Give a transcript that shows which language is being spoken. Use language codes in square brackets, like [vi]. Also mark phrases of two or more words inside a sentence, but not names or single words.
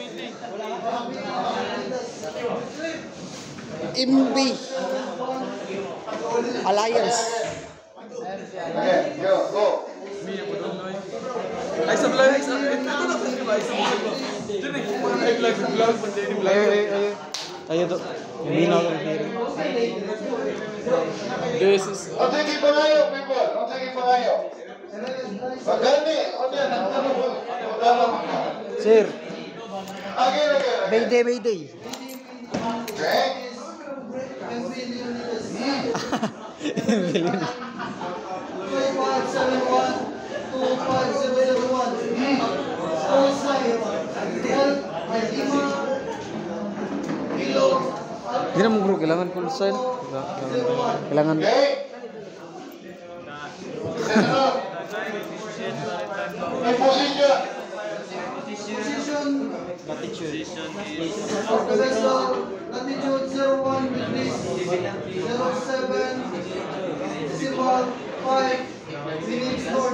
[en] MB Alliance. Okay, go. [tl] Ay sablay. Ito na kasi ba? [ceb] Ayo to. Minaw lang diri. [en] This is [ceb] Sige pangayo, people. Sige pangayo. Pagani, onya nagtanong ko. [en] Sir, Again. Mayday. Okay. [tl] Hindi na mo bro, kailangan call sign. Kailangan. [en] Okay. In position. latitude 01 degrees 07 decimal 5 minutes north.